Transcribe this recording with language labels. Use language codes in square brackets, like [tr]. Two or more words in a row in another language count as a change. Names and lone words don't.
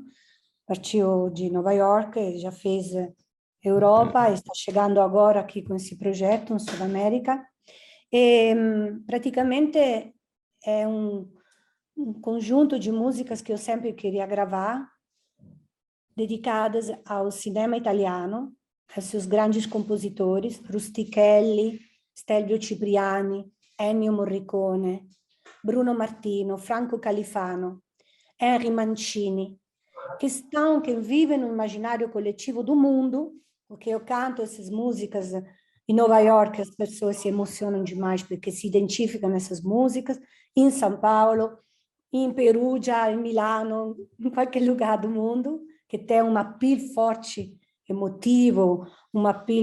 [pt] Partiu de Nova York, já fez Europa, está chegando agora aqui com esse projeto em Sudamérica. E, praticamente é um conjunto de músicas que eu sempre queria gravar, dedicadas ao cinema italiano, a seus grandes compositores, Rustichelli, Stelvio Cipriani, Ennio Morricone, Bruno Martino, Franco Califano, Henry Mancini, que vivem no imaginário coletivo do mundo, porque eu canto essas músicas em Nova York, as pessoas se emocionam demais porque se identificam nessas músicas, em São Paulo, em Perugia, em Milano, em qualquer lugar do mundo, que tem uma appeal forte, emotivo, uma appeal.